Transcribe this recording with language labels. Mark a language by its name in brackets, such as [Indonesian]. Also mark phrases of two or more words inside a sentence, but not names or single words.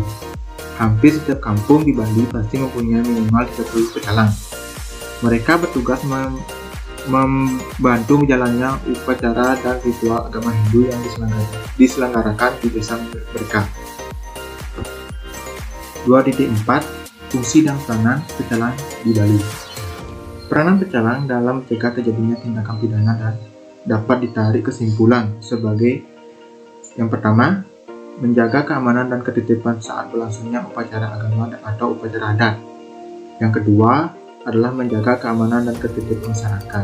[Indonesian] Hampir setiap kampung di Bali pasti mempunyai minimal 30 pecalang. Mereka bertugas membantu jalannya upacara dan ritual agama Hindu yang diselenggarakan di desa mereka. 2.4 Fungsi dan peranan pecalang di Bali. Peranan pecalang dalam mencegah terjadinya tindakan pidana dan dapat ditarik kesimpulan sebagai yang pertama, menjaga keamanan dan ketertiban saat berlangsungnya upacara agama atau upacara adat. Yang kedua, adalah menjaga keamanan dan ketertiban masyarakat.